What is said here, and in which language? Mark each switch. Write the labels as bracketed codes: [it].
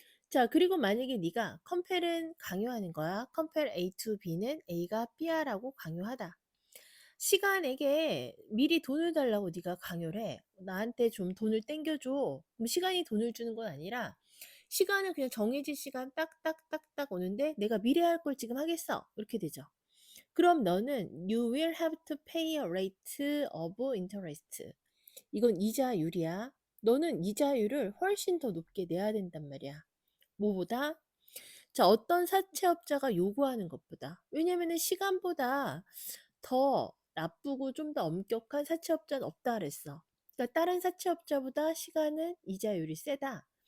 [ko] 자, 그리고 만약에 네가 컴펠은 강요하는 거야. 컴펠 A to B는 A가 B야라고 강요하다. 시간에게 미리 돈을 달라고 네가 강요를 해. 나한테 좀 돈을 땡겨줘. 그럼 시간이 돈을 주는 건 아니라 시간은 그냥 정해진 시간 딱딱딱딱 오는데 내가 미리 할 걸 지금 하겠어. 이렇게 되죠. 그럼 너는 [en] you will have to pay a rate of interest. [ko] 이건 이자율이야. 너는 이자율을 훨씬 더 높게 내야 된단 말이야. 뭐보다? 자, 어떤 사채업자가 요구하는 것보다. 왜냐면은 시간보다 더 나쁘고 좀 더 엄격한 사채업자는 없다 그랬어. 그러니까 다른 사채업자보다 시간은 이자율이 세다.